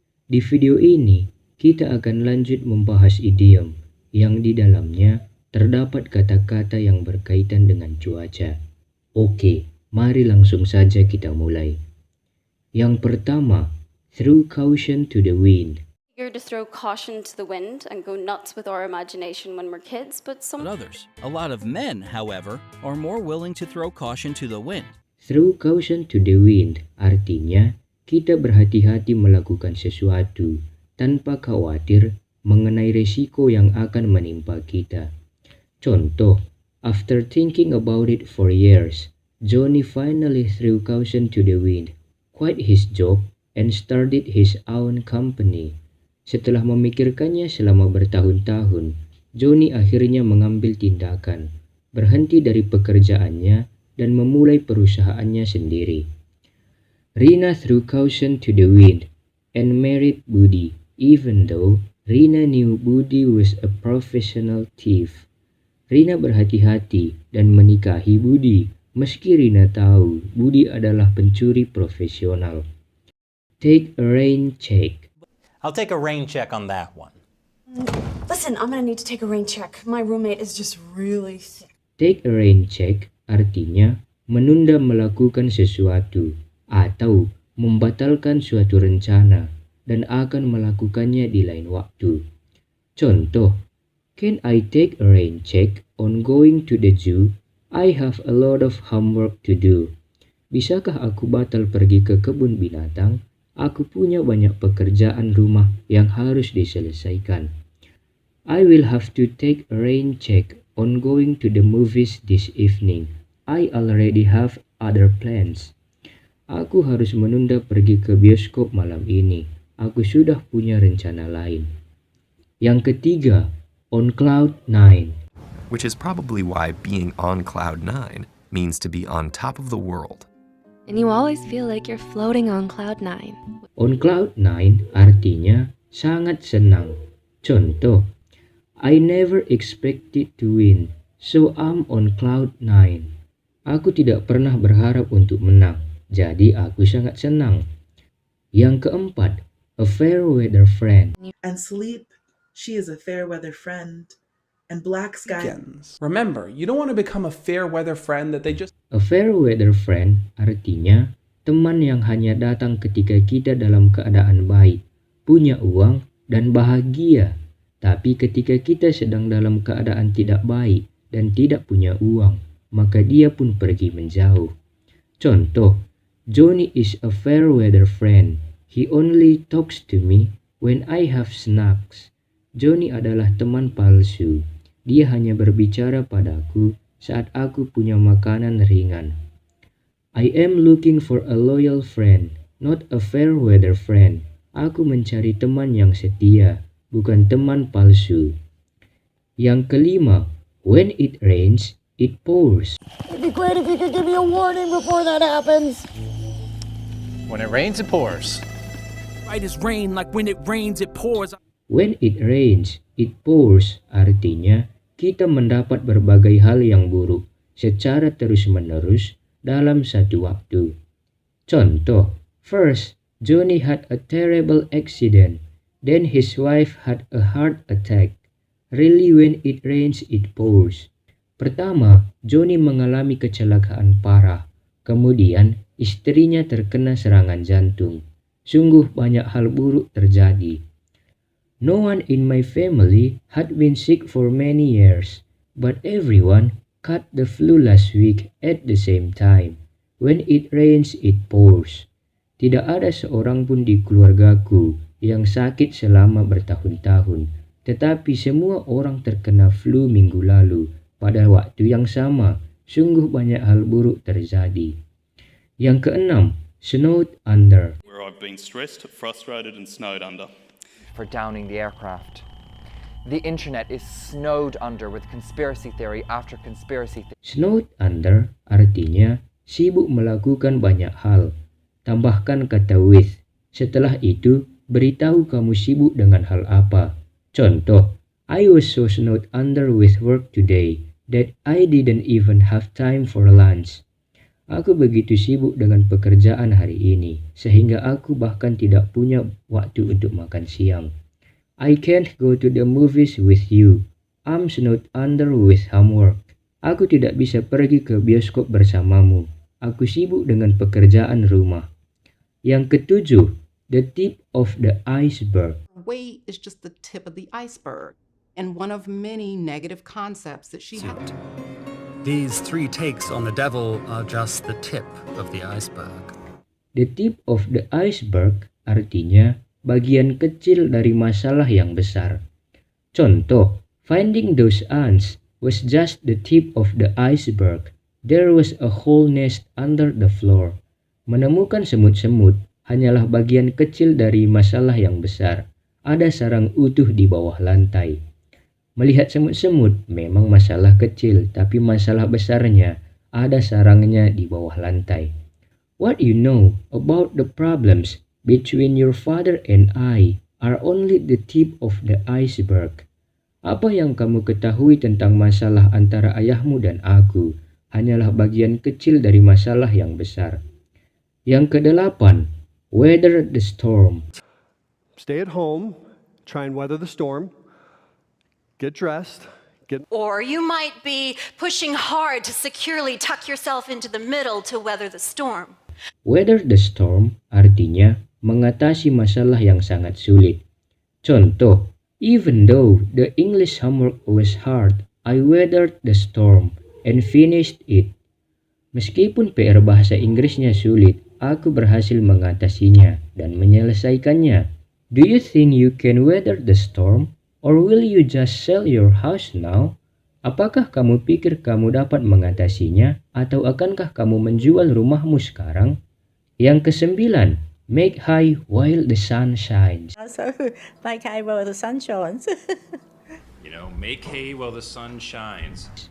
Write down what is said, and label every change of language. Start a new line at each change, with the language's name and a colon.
Indonesian: Di video ini, kita akan lanjut membahas idiom yang di dalamnya terdapat kata-kata yang berkaitan dengan cuaca. Oke, mari langsung saja kita mulai. Yang pertama,
English: throw caution to the wind. Eager to throw caution to the wind and go nuts with our imagination when we're kids, but some Others. A lot of men, however, are more willing to throw caution to the wind. Throw caution to the wind
Indonesian: artinya kita berhati-hati melakukan sesuatu tanpa khawatir mengenai resiko yang akan menimpa kita. Contoh,
English: after thinking about it for years, Johnny finally threw caution to the wind, quit his job, and started his own company.
Indonesian: Setelah memikirkannya selama bertahun-tahun, Johnny akhirnya mengambil tindakan, berhenti dari pekerjaannya, dan memulai perusahaannya sendiri.
English: Rina threw caution to the wind and married Budi, even though Rina knew Budi was a professional thief.
Indonesian: Rina berhati-hati dan menikahi Budi, meski Rina tahu Budi adalah pencuri profesional.
English: Take a rain check. I'll take a rain check on that one. Listen, I'm gonna need to take a rain check. My roommate is just really sick. Take a rain check
Indonesian: artinya menunda melakukan sesuatu atau membatalkan suatu rencana dan akan melakukannya di lain waktu. Contoh,
English: can I take a rain check on going to the zoo? I have a lot of homework to do.
Indonesian: Bisakah aku batal pergi ke kebun binatang? Aku punya banyak pekerjaan rumah yang harus diselesaikan.
English: I will have to take a rain check on going to the movies this evening. I already have other plans.
Indonesian: Aku harus menunda pergi ke bioskop malam ini. Aku sudah punya rencana lain. Yang ketiga,
English: on cloud 9. Which is probably why being on cloud 9 means to be on top of the world. And you always feel like you're floating on cloud 9. On cloud 9
Indonesian: artinya sangat senang. Contoh,
English: I never expected to win, so I'm on cloud 9.
Indonesian: Aku tidak pernah berharap untuk menang, jadi aku sangat senang. Yang keempat,
English: a fair weather friend. And sleep, she is a fair weather friend. And black sky. Remember, you don't want to become a fair weather friend that they just... A fair weather friend
Indonesian: artinya teman yang hanya datang ketika kita dalam keadaan baik, punya uang, dan bahagia. Tapi ketika kita sedang dalam keadaan tidak baik dan tidak punya uang, maka dia pun pergi menjauh. Contoh,
English: Johnny is a fair weather friend. He only talks to me when I have snacks.
Indonesian: Johnny adalah teman palsu. Dia hanya berbicara padaku saat aku punya makanan ringan.
English: I am looking for a loyal friend, not a fair weather friend.
Indonesian: Aku mencari teman yang setia, bukan teman palsu. Yang kelima,
English: when it rains, it pours. It'd be great if you could give me a warning before that happens. When it rains, it pours. Right as rain, like when it rains, it pours. When it rains, it pours
Indonesian: artinya kita mendapat berbagai hal yang buruk secara terus-menerus dalam satu waktu. Contoh,
English: first, Johnny had a terrible accident. Then his wife had a heart attack. Really, when it rains, it pours.
Indonesian: Pertama, Johnny mengalami kecelakaan parah. Kemudian, istrinya terkena serangan jantung. Sungguh banyak hal buruk terjadi.
English: No one in my family had been sick for many years, but everyone caught the flu last week at the same time. When it rains, it pours.
Indonesian: Tidak ada seorang pun di keluargaku yang sakit selama bertahun-tahun, tetapi semua orang terkena flu minggu lalu pada waktu yang sama. Sungguh banyak hal buruk terjadi. Yang keenam,
English: snowed under. Where I've been stressed, frustrated and snowed under. For downing the aircraft. The internet is snowed under with conspiracy theory after conspiracy theory. Snowed under
Indonesian: artinya sibuk melakukan banyak hal. Tambahkan kata with. Setelah itu, beritahu kamu sibuk dengan hal apa. Contoh,
English: I was so snowed under with work today that I didn't even have time for lunch.
Indonesian: Aku begitu sibuk dengan pekerjaan hari ini, sehingga aku bahkan tidak punya waktu untuk makan siang.
English: I can't go to the movies with you. I'm snowed under with homework.
Indonesian: Aku tidak bisa pergi ke bioskop bersamamu. Aku sibuk dengan pekerjaan rumah. Yang ketujuh,
English: the tip of the iceberg. Weight is just the tip of the iceberg, and one of many negative concepts that she had. These 3 takes on the devil are just the tip of the iceberg. The tip of the iceberg
Indonesian: artinya bagian kecil dari masalah yang besar. Contoh,
English: finding those ants was just the tip of the iceberg. There was a whole nest under the floor.
Indonesian: Menemukan semut-semut hanyalah bagian kecil dari masalah yang besar. Ada sarang utuh di bawah lantai. Melihat semut-semut memang masalah kecil, tapi masalah besarnya ada sarangnya di bawah lantai.
English: What you know about the problems between your father and I are only the tip of the iceberg.
Indonesian: Apa yang kamu ketahui tentang masalah antara ayahmu dan aku hanyalah bagian kecil dari masalah yang besar. Yang kedelapan,
English: weather the storm. Stay at home, try and weather the storm. Get dressed. Or you might be pushing hard to securely tuck yourself into the middle to weather the storm. Weather the storm
Indonesian: artinya mengatasi masalah yang sangat sulit. Contoh,
English: even though the English homework was hard, I weathered the storm and finished it.
Indonesian: Meskipun PR bahasa Inggrisnya sulit, aku berhasil mengatasinya dan menyelesaikannya.
English: Do you think you can weather the storm? Or will you just sell your house now?
Indonesian: Apakah kamu pikir kamu dapat mengatasinya atau akankah kamu menjual rumahmu sekarang? Yang kesembilan,
English: make hay while the sun shines. So, make hay while the sun shines. Make hay while the sun shines.